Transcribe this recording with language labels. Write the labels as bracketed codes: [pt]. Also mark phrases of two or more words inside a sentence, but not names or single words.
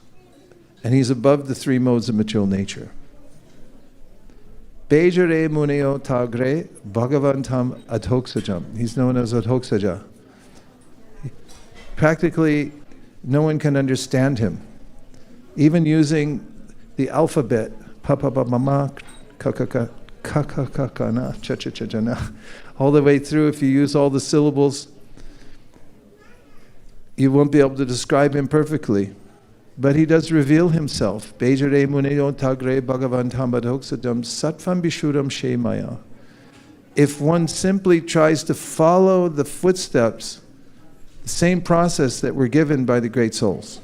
[en] And he's above the three modes of material nature. [sa] भेजिरे मुनयोऽथाग्रे भगवन्तम् अधोक्षजम्. [en] He's known as Adhoksaja. Practically, no one can understand him. Even using the alphabet, pa-pa-pa-ma-ma, ka-ka-ka, ka-ka-ka-ka-na, cha-cha-cha-cha-na, all the way through, if you use all the syllables, you won't be able to describe him perfectly. But he does reveal himself. [sa] भेजिरे मुनयोऽथाग्रे भगवन्तम् अधोक्षजम् सत्त्वं विशुद्धं क्षेमाय. [en] If one simply tries to follow the footsteps, the same process that were given by the great souls.